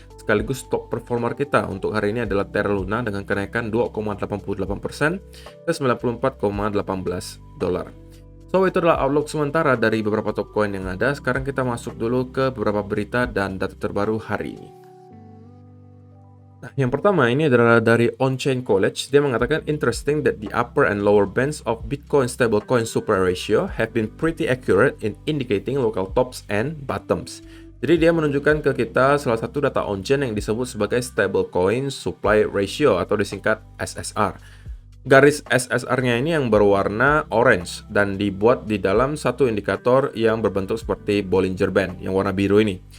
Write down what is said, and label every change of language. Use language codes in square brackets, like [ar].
[id] Sekaligus top performer kita untuk hari ini adalah Terra Luna dengan kenaikan 2,88% ke 94,18 dolar. So itu adalah outlook sementara dari beberapa top coin yang ada. Sekarang kita masuk dulu ke beberapa berita dan data terbaru hari ini. Nah, yang pertama ini adalah dari On-Chain College. Dia mengatakan [en] interesting that the upper and lower bands of Bitcoin stablecoin supply ratio have been pretty accurate in indicating local tops and bottoms. [id] Jadi dia menunjukkan ke kita salah satu data on-chain yang disebut sebagai stablecoin supply ratio atau disingkat SSR. Garis SSR-nya ini yang berwarna orange dan dibuat di dalam satu indikator yang berbentuk seperti Bollinger Band yang warna biru ini.